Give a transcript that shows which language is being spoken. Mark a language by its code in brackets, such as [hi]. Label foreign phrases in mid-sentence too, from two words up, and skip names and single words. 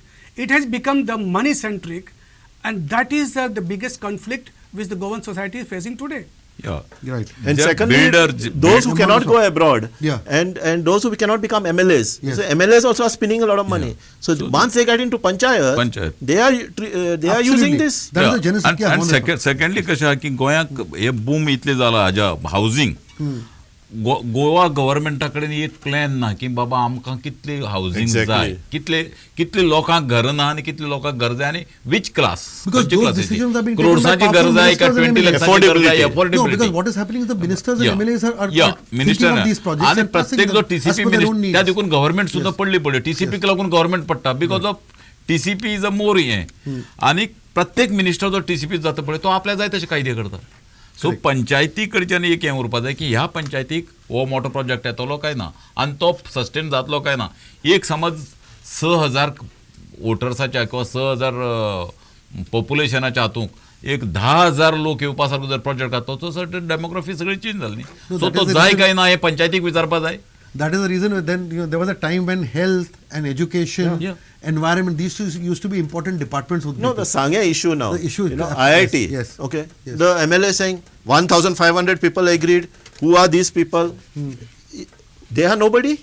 [en] It has become the money-centric, and that is the biggest conflict which the Goan society is facing today. Yeah. Right. And secondly, those who cannot go abroad and those who cannot become MLAs. Yes. So MLAs also are spending a lot of money. So once they get into panchayat, they are using this. That is the genesis. And secondly, [kok] कशें की गोंयाक हे बूम इतले जाला हाज्या हावजिंग. गोवा गव्हर्मेंटा कडेन एक प्लॅन ना की बाबा आमकां कितले हावजिंग जाय, कितले लोकांक घर ना आनी कितले लोकांक घर जाय आनी [en] which class, [kok] करोडसाची घर जाय का 20 लाखाची घर जाय, [en] affordability. Because what is happening is the ministers and MLAs are thinking of these projects [kok] आणि [en] and passing [kok] प्रत्येक जो [en] them TCP as per their own [kok] मिनिस्टर त्या [en] needs. [kok] देखून गव्हर्मेंट सुद्धा पडली TCP लागून गव्हर्मेंट पडटा [en] because of TCP is a more [kok] हे आणि प्रत्येक मिनिस्टर जो TCP जाता पळय तो आपल्या जाय तशे कायदे करता. सो पंचायती कडच्यान एक हें उरपा जाय की ह्या पंचायतीक हो मोठो प्रोजेक्ट येतलो काय ना आनी तो सस्टेन जातलो काय ना. एक समज 6,000 वोटर्साच्या किंवा 6,000 पॉप्युलेशनाच्या हातूंक एक 10,000 लोक येवपा सारको जर प्रोजेक्ट आसा तो [en] certain demography [kok] सगळी चेंज जाली न्ही. सो तो जाय काय ना हे पंचायतीक विचारपा जाय. [en] That is the reason. Then there was a time when health and education, Yeah. environment, these two used to be important departments. With No, people. the Sangha issue now. The issue is IIT. yes, Okay. yes. The MLA saying 1,500 people agreed. Who are these people? They are nobody.